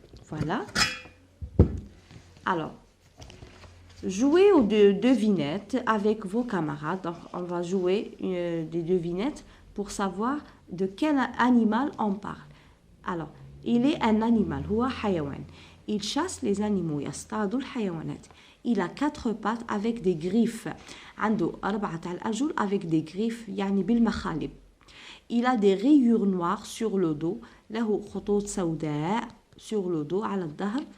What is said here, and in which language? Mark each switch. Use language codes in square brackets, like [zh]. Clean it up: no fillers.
[fr] Voilà. Alors, jouez aux devinettes avec vos camarades. Donc, on va jouer des devinettes pour savoir de quel animal on parle. Alors, il est un animal, [ar] هو حيوان. [fr] Il chasse les animaux, [ar] يصطاد الحيوانات. [fr] Il a 4 pattes avec des griffes. [ar] عنده 4 الأرجل [fr] avec des griffes, [ar] يعني بالمخالب. [fr] Il a des rayures noires sur le dos. [ar] له خطوط سوداء [fr] sur le dos, [ar] على الظهر.